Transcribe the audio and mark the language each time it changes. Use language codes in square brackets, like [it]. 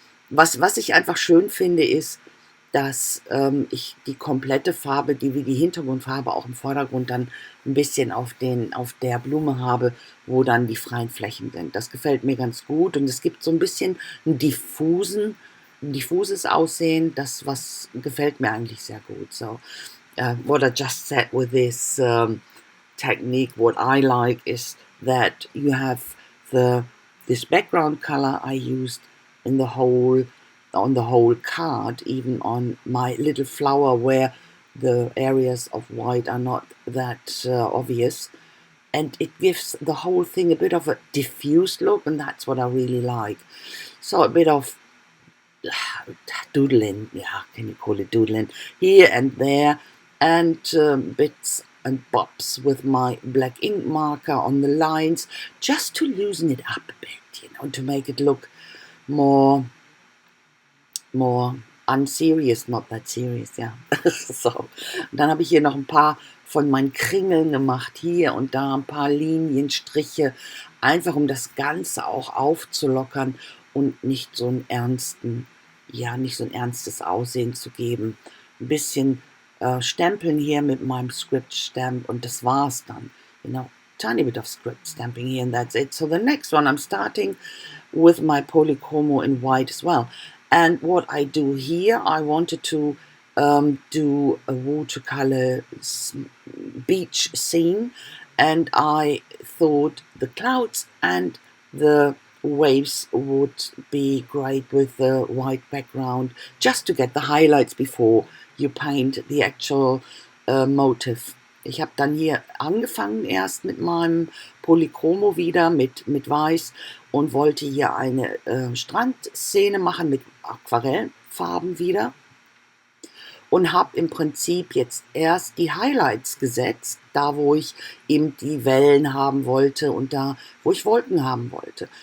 [de] Was ich einfach schön finde, ist, dass ich die komplette Farbe, wie die Hintergrundfarbe auch im Vordergrund dann ein bisschen auf der Blume habe, wo dann die freien Flächen sind. Das gefällt mir ganz gut, und es gibt so ein bisschen ein diffuses Aussehen, was gefällt mir eigentlich sehr gut. [en] So, what I just said with this technique, what I like is that you have this background color I used on the whole card, even on my little flower where the areas of white are not that obvious, and it gives the whole thing a bit of a diffused look, and that's what I really like. So a bit of doodling, can you call it doodling, here and there, and bits and bobs with my black ink marker on the lines, just to loosen it up a bit, to make it look more unserious, not that serious, ja. [de] So, und dann habe ich hier noch ein paar von meinen Kringeln gemacht, hier und da ein paar Linien, Striche, einfach um das Ganze auch aufzulockern und nicht so ein ernstes Aussehen zu geben. Ein bisschen stempeln hier mit meinem Script Stamp, und das war's dann. [en] Tiny bit of script stamping here, and that's it. So the next one, I'm starting with my Polychromo in white as well. And what I do here, I wanted to do a watercolor beach scene, and I thought the clouds and the waves would be great with the white background, just to get the highlights before you paint the actual motive. [de] Ich habe dann hier angefangen erst mit meinem Polychromo wieder, mit Weiß, und wollte hier eine Strandszene machen mit Aquarellfarben wieder, und habe im Prinzip jetzt erst die Highlights gesetzt, da wo ich eben die Wellen haben wollte und da wo ich Wolken haben wollte.